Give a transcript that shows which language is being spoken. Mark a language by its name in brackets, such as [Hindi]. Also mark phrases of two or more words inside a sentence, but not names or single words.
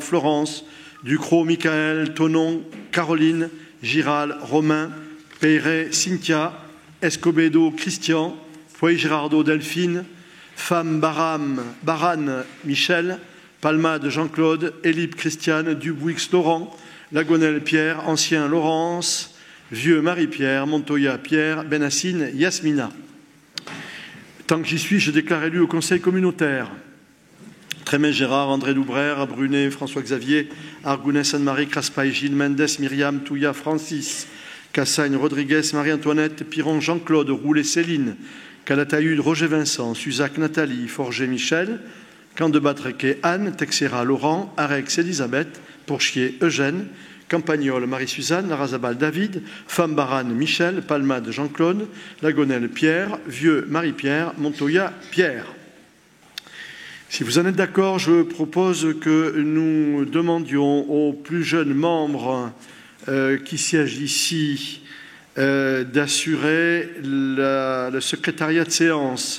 [French] Florence, Ducrot Michael, Tonon Caroline, Giral Romain, Peyret Cynthia, Escobedo Christian, Foy Girardot Delphine, Femme Barane Michel, Palmade Jean-Claude, Élib Christiane, Dubuix Laurent, Lagonel Pierre, Ancien Laurence, Vieux Marie-Pierre, Montoya Pierre, Benassine Yasmina. Tant que j'y suis, je déclare élu au conseil communautaire. Trémège Gérard, André Doubrère, Brunet, François-Xavier, Argounès Anne-Marie, Craspaille Gilles, Mendes Myriam, Touya Francis, Cassagne Rodriguez Marie-Antoinette, Piron Jean-Claude, Roulet Céline, Calatayud Roger Vincent, Suzac Nathalie, Forger Michel, Candebat Requet Anne, Texera Laurent, Arex Elisabeth, Pourchier Eugène, Campagnol Marie-Suzanne, Larazabal David, Femme Barane Michel, Palmade Jean-Claude, Lagonel Pierre, Vieux Marie-Pierre, Montoya Pierre. Si vous en êtes d'accord, je propose que nous demandions aux plus jeunes membres qui siègent ici d'assurer le secrétariat de séance.